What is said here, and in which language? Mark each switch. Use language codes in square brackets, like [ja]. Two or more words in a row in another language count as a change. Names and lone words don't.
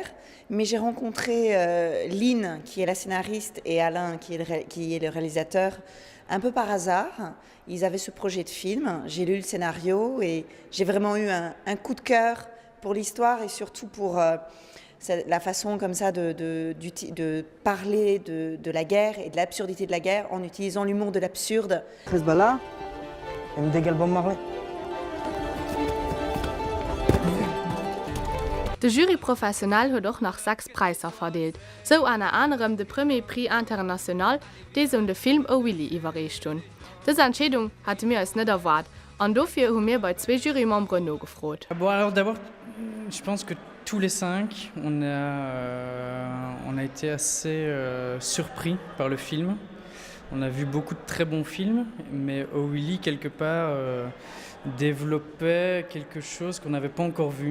[fr] Mais j'ai rencontré Lynn, qui est la scénariste, et Alain, qui est le réalisateur, un peu par hasard. Ils avaient ce projet de film. J'ai lu le scénario et j'ai vraiment eu un coup de cœur pour l'histoire et surtout pour la façon comme ça de parler de la guerre et de l'absurdité de la guerre en utilisant l'humour de l'absurde. [he] חיזבאללה, עם דגל בום מרלי. [de] Der Jury professionell hat auch nach 6 Preise verdeelt. So unter anderem der Premier Prix International, der den Film «Oh Willy» überreicht hat. Diese Entscheidung hatte wir als nicht erwartet. Und dafür haben wir bei 2 Jurymembers nachgefragt. [fr] Bon, alors d'abord, je pense que tous les 5, on a été assez surpris par le film. On a vu beaucoup de très bons films, mais Oh Willy, quelque part, développait quelque chose qu'on n'avait pas encore vu.